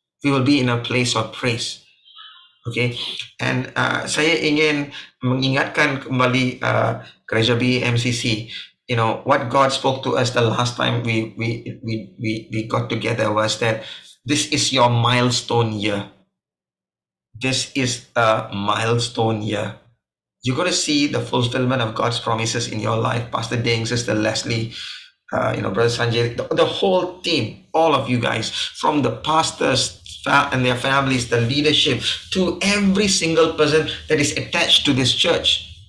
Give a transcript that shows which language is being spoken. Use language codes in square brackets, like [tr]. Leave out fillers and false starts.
[en] We will be in a place of praise. [ms] Okay, and saya ingin mengingatkan kembali Gereja BMCC. [en] You know what God spoke to us the last time we got together was that this is your milestone year. This is a milestone year. You're going to see the fulfillment of God's promises in your life. Pastor Ding, Sister Leslie, Brother Sanjay, the whole team, all of you guys, from the pastors and their families, the leadership, to every single person that is attached to this church.